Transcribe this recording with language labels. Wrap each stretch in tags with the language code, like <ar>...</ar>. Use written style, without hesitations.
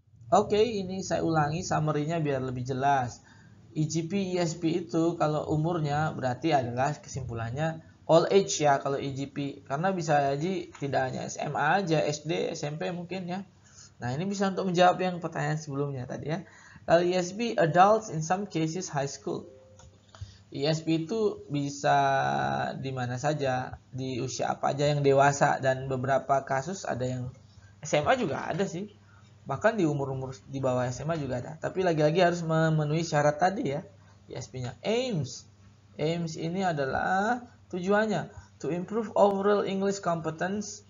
<id>Oke, ini saya ulangi summary-nya biar lebih jelas. EGP, ESP itu kalau umurnya berarti adalah kesimpulannya all age ya kalau EGP. Karena bisa aja tidak hanya SMA aja, SD, SMP mungkin ya. Nah, ini bisa untuk menjawab yang pertanyaan sebelumnya tadi ya.</id> <en>Kalau ESP, adults in some cases high school.</en> <id>ESP itu bisa di mana saja, di usia apa aja yang dewasa, dan beberapa kasus ada yang SMA juga ada sih. Bahkan di umur-umur di bawah SMA juga ada. Tapi lagi-lagi harus memenuhi syarat tadi ya, ESP-nya. Aims ini adalah tujuannya</id> <en>to improve overall English competence.</en>